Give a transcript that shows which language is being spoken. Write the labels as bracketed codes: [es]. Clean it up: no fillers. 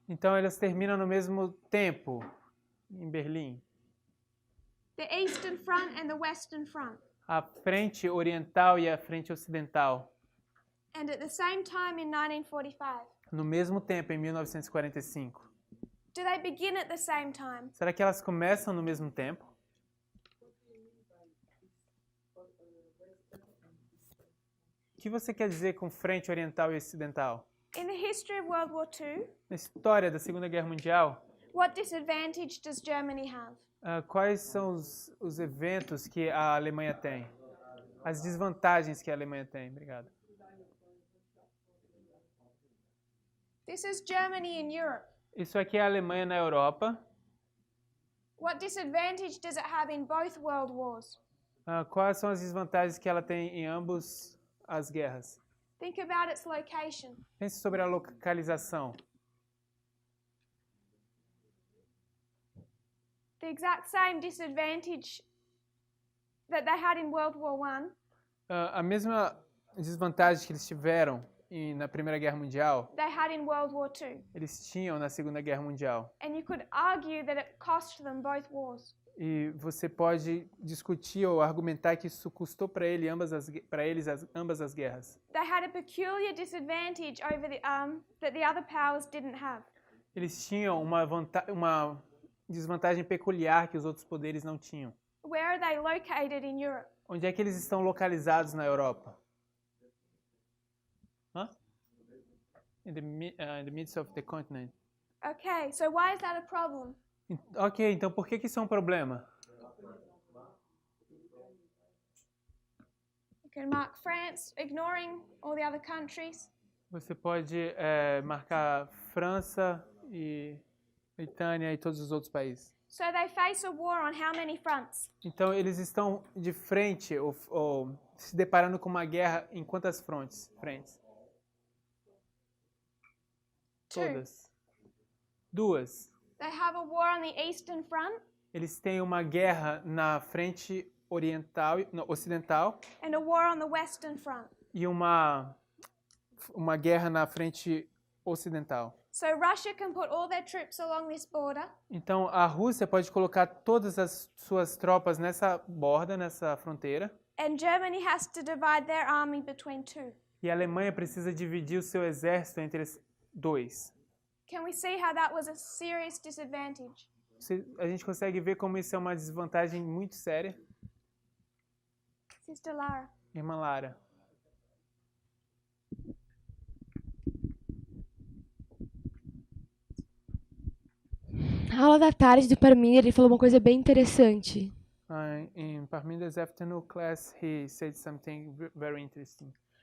[pt] Então elas terminam no mesmo tempo em Berlim. [en] The eastern front and the western front. [pt] A frente oriental e a frente ocidental. [en] And at the same time in 1945. [pt] No mesmo tempo em 1945. [en] Do they begin at the same time? [pt] Será que elas começam no mesmo tempo? O que você quer dizer com frente oriental e ocidental? [en] In the history of World War II, [pt] Na história da Segunda Guerra Mundial, [en] what disadvantage does Germany have? [pt] quais são os eventos que a Alemanha tem? As desvantagens que a Alemanha tem? Obrigado. [en] This is Germany in Europe. [pt] Isso aqui é a Alemanha na Europa. [en] What disadvantage does it have in both world wars? [pt] Quais são as desvantagens que ela tem em ambos as guerras? [en] Think about its location. [pt] Pense sobre a localização. [en] The exact same disadvantage that they had in World War I. [pt] A mesma desvantagem que eles tiveram na Primeira Guerra Mundial, [en] They had in World War II. [pt] eles tinham na Segunda Guerra Mundial. [en] And you could argue that it cost them both wars. [pt] E você pode discutir ou argumentar que isso custou para eles ambas as guerras. [en] They had a peculiar disadvantage over that the other powers didn't have. [pt] Eles tinham uma desvantagem peculiar que os outros poderes não tinham. [en] Where are they located in Europe? [pt] Onde é que eles estão localizados na Europa? [en] In the midst of the continent. Okay, so why is that a problem? [pt] Ok, então por que isso é um problema? [en] You can mark France, ignoring all the other countries. [pt] Você pode marcar França e Britânia e todos os outros países. [en] So they face a war on how many fronts? [pt] Então eles estão de frente ou se deparando com uma guerra em quantas frentes? Todas. Duas. [en] They have a war on the eastern front [pt] Eles têm uma guerra na frente ocidental [en] and a war on the western front. [pt] e uma guerra na frente ocidental. [en] So Russia can put all their troops along this border [pt] Então a Rússia pode colocar todas as suas tropas nessa borda, nessa fronteira, [en] and Germany has to divide their army between two. [pt] e a Alemanha precisa dividir o seu exército entre dois. [en] Can we see how that was a serious disadvantage? [pt] A gente consegue ver como isso é uma desvantagem muito séria. [en] Sister Lara. [pt] Irmã Lara. Na aula da tarde do Parmínia, ele falou uma coisa bem interessante. [en] In Parminder's afternoon class, he said something very interesting.